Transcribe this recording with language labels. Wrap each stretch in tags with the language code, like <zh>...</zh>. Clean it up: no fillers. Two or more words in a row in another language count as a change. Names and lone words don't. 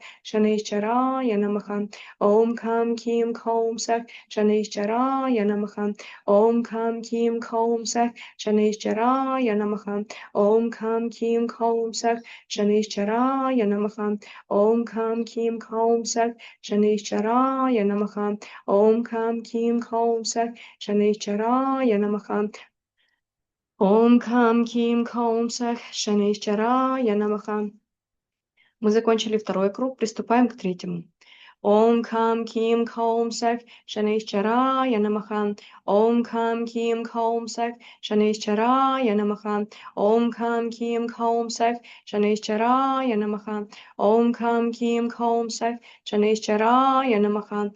<sa>शनिश्चराय नमः, ॐ कं कीं कौं सः, शनिश्चराय नमः, ॐ कं कीं कौं सः, शनिश्चराय नमः, ॐ कं कीं कौं सः, शनिश्चराय नमः, ॐ कं कीं कौं सः, शनिश्चराय नमः, ॐ कं कीं कौं सः, शनिश्चराय नमः, ॐ कं कीं कौं सः, शनिश्चराय नमः.</sa> <ru>Мы закончили второй круг, приступаем к третьему.</ru> <sa>ॐ कं कीं कौं सः, शनिश्चराय नमः, ॐ कं कीं कौं सः, शनिश्चराय नमः, ॐ कं कीं कौं सः, शनिश्चराय नमः, ॐ कं कीं कौं सः, शनिश्चराय नमः,</sa>